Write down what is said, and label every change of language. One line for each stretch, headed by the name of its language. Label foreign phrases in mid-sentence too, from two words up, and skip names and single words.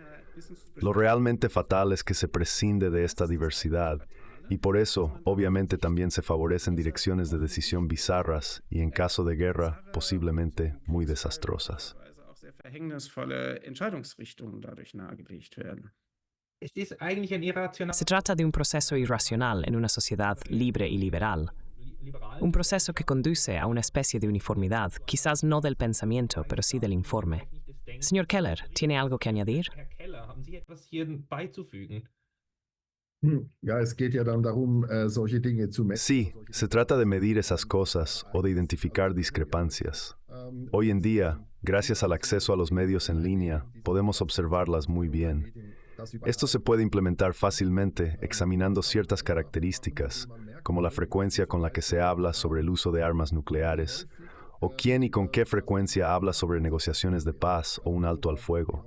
Spanish: Lo realmente fatal es que se prescinde de esta diversidad y por eso, obviamente, también se favorecen direcciones de decisión bizarras y, en caso de guerra, posiblemente muy desastrosas.
German: Verhängnisvolle Entscheidungsrichtungen dadurch nahegelegt werden.
Spanish: Se trata de un proceso irracional en una sociedad libre y liberal. Un proceso que conduce a una especie de uniformidad, quizás no del pensamiento, pero sí del informe. Señor Keller, ¿tiene algo que añadir?
German: Ja, es geht ja dann darum, solche Dinge zu messen.
Spanish: Sí, se trata de medir esas cosas o de identificar discrepancias. Hoy en día, gracias al acceso a los medios en línea, podemos observarlas muy bien. Esto se puede implementar fácilmente examinando ciertas características, como la frecuencia con la que se habla sobre el uso de armas nucleares, o quién y con qué frecuencia habla sobre negociaciones de paz o un alto al fuego.